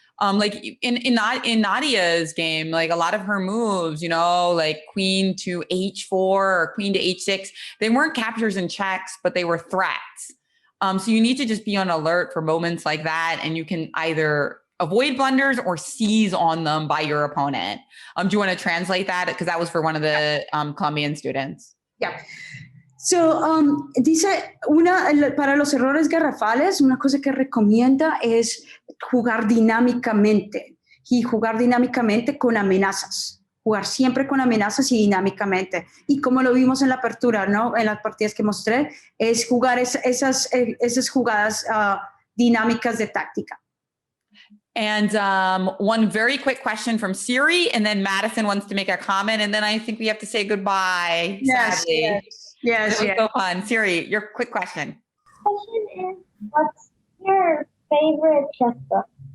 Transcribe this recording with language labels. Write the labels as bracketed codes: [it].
[en] Like in Nadia's game, like a lot of her moves, like queen to h4 or queen to h6, they weren't captures and checks, but they were threats. So you need to just be on alert for moments like that, and you can either avoid blunders or seize on them by your opponent. Do you want to translate that? Because that was for one of the Colombian students. Yeah. [es] So, dice, para los errores garrafales, una cosa que recomienda es jugar dinámicamente y jugar dinámicamente con amenazas. Jugar siempre con amenazas y dinámicamente. Y como lo vimos en la apertura, ¿no? En las partidas que mostré, es jugar esas jugadas dinámicas de táctica. [en] And one very quick question from Siri, and then Madison wants to make a comment, and then I think we have to say goodbye. Yes, sadly. Yes. It was so fun. Siri, your quick question. Question is, what's your favorite chess book?